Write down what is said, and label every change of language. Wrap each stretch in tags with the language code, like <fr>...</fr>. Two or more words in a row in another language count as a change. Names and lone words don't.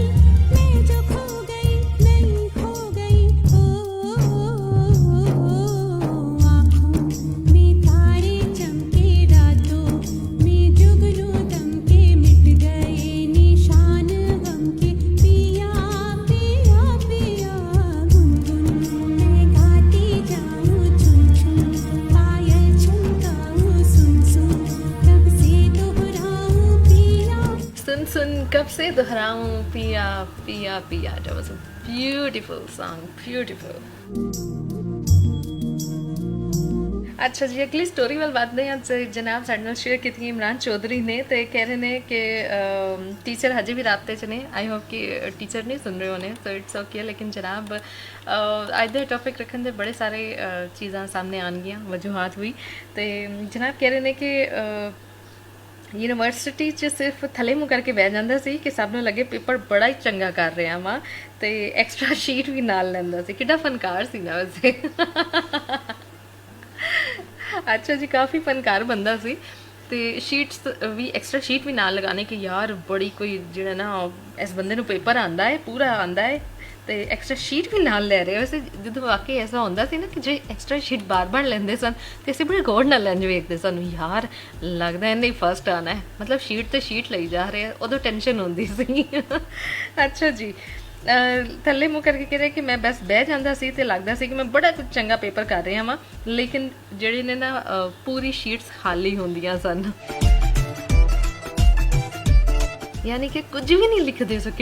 <hi>मैं जो खो गई नहीं खो गई आँखों में तारे चमके रातों में जुगनू दमके मिट गए निशान गम के पिया पिया पिया। गुनगुन मैं गाती जाऊं छुन छुन पायल छनकाऊं सुन सुन कब से दोहराऊं पिया। सुन सुन कब से दोहराऊं पिया पिया पिया।</hi> <en>That was a beautiful song, beautiful.</en> <pa>ਅੱਛਾ ਜੀ ਅਗਲੀ ਸਟੋਰੀ ਵਾਲ ਬਾਤ ਨਹੀਂ ਆਜ ਜਨਾਬ ਸਾਢੇ ਨਾਲ ਸ਼ੇਅਰ ਕੀ ਥੀ ਇਮਰਾਨ ਚੌਧਰੀ ਨੇ ਤੋ ਕਹਿ ਰਹੇ ਨੇ ਕਿ ਟੀਚਰ ਹਜੇ ਭੀ ਰਾਬਤੇ ਚ ਨੇ।</pa> <en>I hope</en> <pa>ਕਿ ਟੀਚਰ ਨਹੀਂ ਸੁਣ ਰਹੇ ਹੋਣੇ ਤੋ</pa> <en>it's okay.</en> <pa>ਲੇਕਿਨ ਜਨਾਬ ਅਜ ਦੇ ਟੌਪਿਕ ਰਖਣੇ ਦੇ ਬੜੇ ਸਾਰੇ ਚੀਜ਼ਾਂ ਸਾਹਮਣੇ ਆਨਗੀਆਂ ਵਜੂਹਾਤ ਹੁਈ ਤੋ ਜਨਾਬ ਕਹਿ ਰਹੇ ਨੇ ਕਿ ਯੂਨੀਵਰਸਿਟੀ ਚ ਸਿਰਫ਼ ਥੱਲੇ ਮੂੰਹ ਕਰਕੇ ਬਹਿ ਜਾਤਾ ਸੀ ਕਿ ਸਭ ਨੂੰ ਲੱਗੇ ਪੇਪਰ ਬੜਾ ਹੀ ਚੰਗਾ ਕਰ ਰਹਾ ਵਾ ਤੋ</pa> <en>extra sheet</en> <pa>ਭੀ ਨਾਲ ਲੈਂਦਾ ਸੀ। ਕਿੱਡਾ ਫ਼ਨਕਾਰ ਸੀ ਨਾ ਵੈਸੇ ਅੱਛਾ ਜੀ ਕਾਫ਼ੀ ਫ਼ਨਕਾਰ ਬੰਦਾ ਸੀ ਤੋ ਸ਼ੀਟਸ ਭੀ</pa> <en>extra sheet</en> <pa>ਭੀ ਨਾਲ ਲਗਾਣੇ ਕਿ ਯਾਰ ਬੜੀ ਕੋਈ ਜਿਹੜਾ ਨਾ ਇਸ ਬੰਦੇ ਨੂੰ ਪੇਪਰ ਆਂਦਾ ਹੈ ਪੂਰਾ ਆਂਦਾ ਹੈ पूरा आंदा है ਤੇ</pa> <en>extra sheet</en> <pa>ਵੀ ਨਾਲ ਲੈ ਰਹੇ ਹੋ। ਵੈਸੇ ਜਦੋਂ ਵਾਕਈ ਐਸਾ ਹੁੰਦਾ ਸੀ ਨਾ ਕਿ ਜੇ</pa> <en>extra sheet</en> <pa>ਬਾਰ-ਬਾਰ ਲੈਂਦੇ ਸਨ ਤੇ ਅਸੀਂ ਬੜੇ ਗੌਰ ਨਾਲ ਲੈਂਜ ਵੇਖਦੇ ਸਾਨੂੰ ਯਾਰ ਲੱਗਦਾ ਇਹਨੇ ਫਸਟ ਆਣਾ ਹੈ, ਮਤਲਬ ਸ਼ੀਟ ਤੇ ਸ਼ੀਟ ਲਈ ਜਾ ਰਹੇ ਆ, ਉਦੋਂ ਟੈਨਸ਼ਨ ਹੁੰਦੀ ਸੀ। ਅੱਛਾ ਜੀ, ਥੱਲੇ ਮੂੰਹ ਕਰਕੇ ਕਹਿ ਰਿਹਾ ਕਿ ਮੈਂ ਬਸ ਬਹਿ ਜਾਂਦਾ ਸੀ ਤੇ ਲੱਗਦਾ ਸੀ ਕਿ ਮੈਂ ਬੜਾ ਕੁਝ ਚੰਗਾ ਪੇਪਰ ਕਰ ਰਿਹਾ ਵਾਂ, ਲੇਕਿਨ ਜਿਹੜੇ ਨੇ ਨਾ ਪੂਰੀ ਸ਼ੀਟਸ ਖਾਲੀ ਹੁੰਦੀਆਂ ਸਨ, ਯਾਨੀ ਕਿ ਕੁਝ ਵੀ ਨਹੀਂ ਲਿਖਦੇ ਸੋ।</pa>